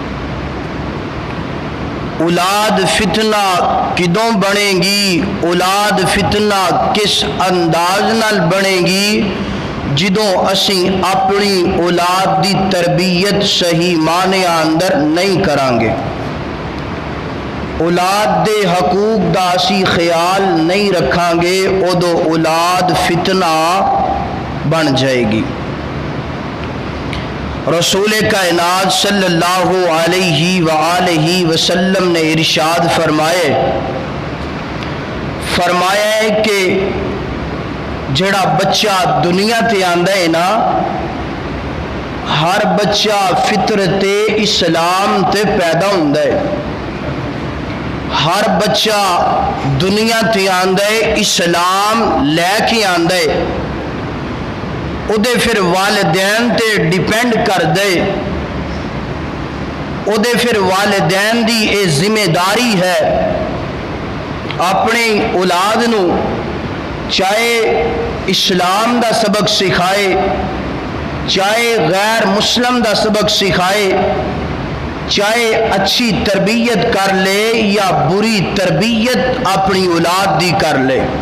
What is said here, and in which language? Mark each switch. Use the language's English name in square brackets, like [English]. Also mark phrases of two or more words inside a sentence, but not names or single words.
[Punjabi] اولاد فتنہ کدوں بنے گی، اولاد فتنہ کس انداز نال بنے گی، جدوں اسی اپنی اولاد دی تربیت صحیح معنی اندر نہیں کران گے، اولاد دے حقوق دا اسی خیال نہیں رکھاں گے، ادو اولاد فتنہ بن جائے گی۔ رسول کائنات صلی اللہ علیہ وآلہ وسلم نے ارشاد فرمایا ہے کہ جڑا بچہ دنیا تے آندا ہے نا، ہر بچہ فطرت اسلام تے پیدا ہوندا ہے، ہر بچہ دنیا تے آندا ہے اسلام لے کے آندا ہے، او دے پھر والدین تے ڈیپینڈ کر دے، او دے پھر والدین دی اے ذمہ داری ہے اپنی اولاد نو چاہے اسلام دا سبق سکھائے، چاہے غیر مسلم دا سبق سکھائے، چاہے اچھی تربیت کر لے یا بری تربیت اپنی اولاد دی کر لے۔